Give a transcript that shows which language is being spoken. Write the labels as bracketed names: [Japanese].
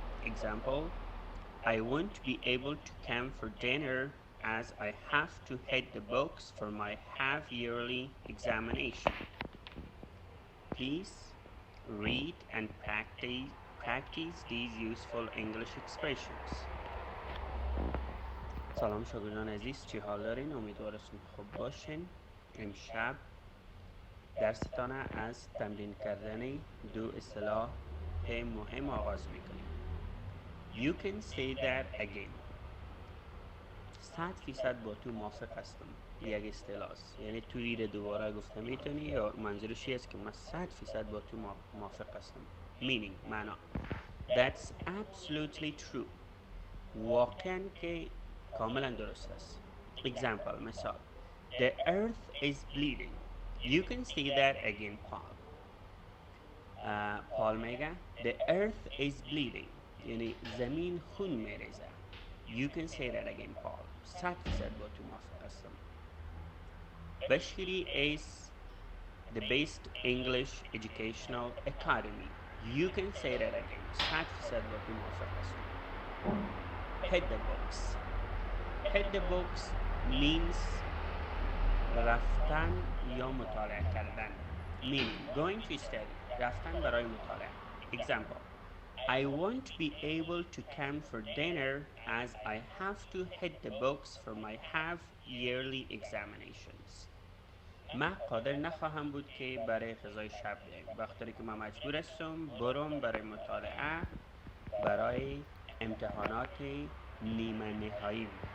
[English] Example, I won't be able to come for dinner as I have to hit the books for my half-yearly examination. Please read and practice these useful English expressions. [Persian] سلام شاگردان عزیز، چی حال دارین؟ امیدوارم خوب باشین. امشب درستان از تمرین کردن دو اصطلاح مهم آغاز میکنیم. [English] You can say that again. [Persian] 100% با تو موافق هستم. یک اصطلاح است، یعنی تو ایره دوباره گفته میتونی یا منظورش است که من 100% با تو موافق هستم. [English] meaning [Persian] معنا [English] that's absolutely true. [Persian] واقعا که کاملا درست است. [English] example [Persian] مثال [English] the earth is bleeding. You can say that again Paul. [Persian] پال میگه [English] the earth is bleeding [Persian] یعنی زمین خون میریزه. [English] You can say that again Paul. [Persian] 100% با تو موافق هستم. [English] Bashiri is the best English educational academy. You can say that again. [Persian] 100% با تو موافق هستم. [English] Hit the books. Hit the books means [Persian] رفتن یا مطالعه کردن. [English] Meaning going to study. [Persian] رفتن برای مطالعه. [English] Example, I won't be able to come for dinner as I have to hit the books for my half-yearly examinations. [Persian] من قادر نخواهم بود که برای غذای شب بیایم بخاطر که من مجبور هستم برم برای مطالعه برای امتحانات نیمه نهایی.